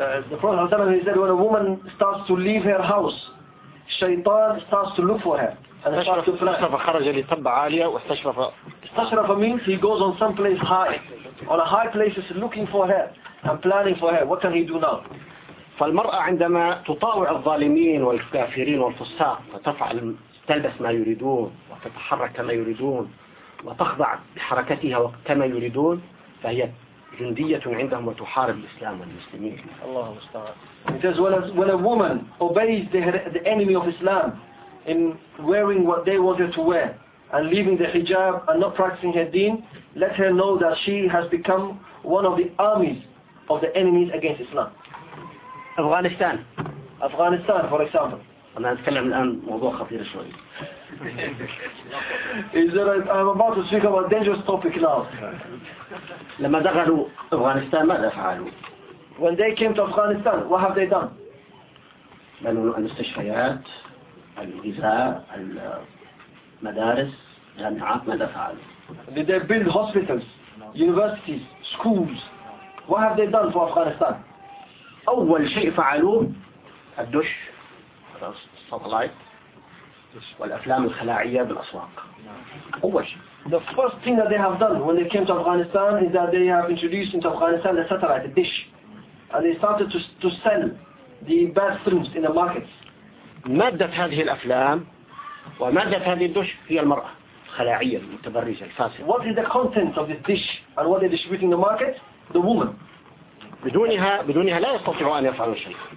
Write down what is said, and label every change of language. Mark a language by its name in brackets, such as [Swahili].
[English] The Prophet ﷺ he said when a woman starts to leave her house, شيطان starts to look for her. [Arabic] استشرف خرج لطبع عالية واستشرف. [English] استشرف means he goes on some place high, on a high places looking for her and planning for her. What can he do now? [Arabic] فالمرأة عندما تطاوع الظالمين والكافرين والفساق وتفعل تلبس ما يريدون وتتحرك كما يريدون وتخضع حركتها كما يريدون. فهي جندية عندهم وتحارب الإسلام والمسلمين. الله المستعان. [English] It says when a woman obeys the enemy of Islam in wearing what they want her to wear and leaving the hijab and not practicing her deen, let her know that she has become one of the armies of the enemies against Islam. [Arabic] أفغانستان. [English] أفغانستان, for example. [Arabic] أنا أتكلم الآن موضوع خطير شوي. [English] Is that I'm about to speak about a dangerous topic now. [Arabic] لما دخلوا أفغانستان ماذا فعلوا؟ [English] When they came to Afghanistan, what have they done? [Arabic] بنوا المستشفيات، الغذاء، المدارس، الجامعات ماذا فعلوا؟ [English] Did they build hospitals, universities, schools? What have they done for Afghanistan? [Arabic] أول شيء فعلوه الدش، الساتلايت. والأفلام الخلاعية بالأسواق. أول شيء. [English] The first thing that they have done when they came to Afghanistan is that they have introduced into Afghanistan the satellite, the dish, and they started to sell the bad films in the markets. [Arabic] مادة هذه الأفلام ومادة هذه الدش هي المرأة الخلاعية المتبرجة الفاسدة. [English] What is the content of this dish and what they distribute in the market? The woman. [Arabic] بدونها لا يستطيعوا أن يفعلوا شيء.